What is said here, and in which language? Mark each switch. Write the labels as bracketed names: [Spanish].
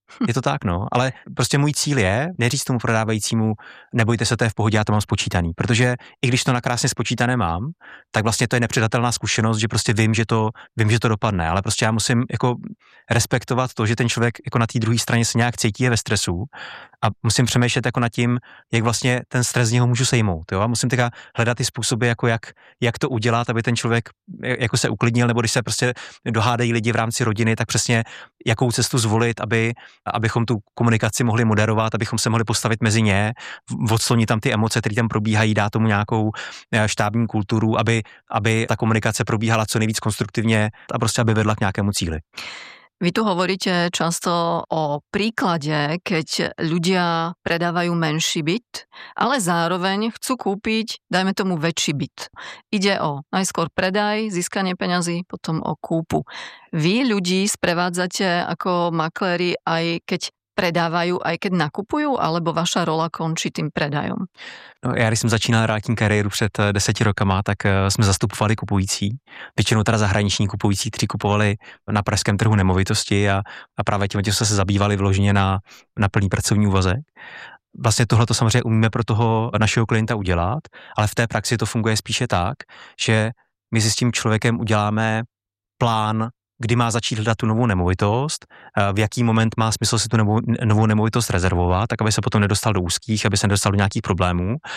[Czech] Je to tak, no, ale prostě můj cíl je neříct tomu prodávajícímu, nebojte se, to je v pohodě, já to mám spočítaný, protože i když to nakrásně spočítané mám, tak vlastně to je nepředatelná zkušenost, že prostě vím, že to dopadne, ale prostě já musím jako respektovat to, že ten člověk jako na té druhé straně se nějak cítí, je ve stresu, a musím přemýšlet jako nad tím, jak vlastně ten stres z něho můžu sejmout, jo, a musím teda hledat ty způsoby, jako jak to udělat, aby ten člověk jako se uklidnil, nebo když se prostě dohádají lidi v rámci rodiny, tak přesně jakou cestu zvolit, abychom tu komunikaci mohli moderovat, abychom se mohli postavit mezi ně, odslonit tam ty emoce, které tam probíhají, dát tomu nějakou štábní kulturu, aby ta komunikace probíhala co nejvíc konstruktivně a prostě aby vedla k nějakému cíli. [Slovak] Vy tu hovoríte často o príklade, keď ľudia predávajú menší byt, ale zároveň chcú kúpiť, dajme tomu, väčší byt. Ide o najskôr predaj, získanie peňazí, potom o kúpu. Vy ľudí sprevádzate ako makléri, aj keď predávajú, aj keď nakupujú, alebo vaša rola končí tým predajom? [Czech] No, ja, když jsem začínal realitní kariéru před 10 rokama, tak jsme zastupovali kupující. Většinou teda zahraniční kupující, kteří kupovali na pražském trhu nemovitosti a právě tím, se zabývali vloženě na plný pracovní úvazek. Vlastně tohle to samozřejmě umíme pro toho našeho klienta udělat, ale v té praxi to funguje spíše tak, že my si s tím člověkem uděláme plán, kdy má začít hledat tu novou nemovitost, v jaký moment má smysl si tu novou nemovitost rezervovat, tak aby se potom nedostal do úzkých, aby se nedostal do nějakých problémů.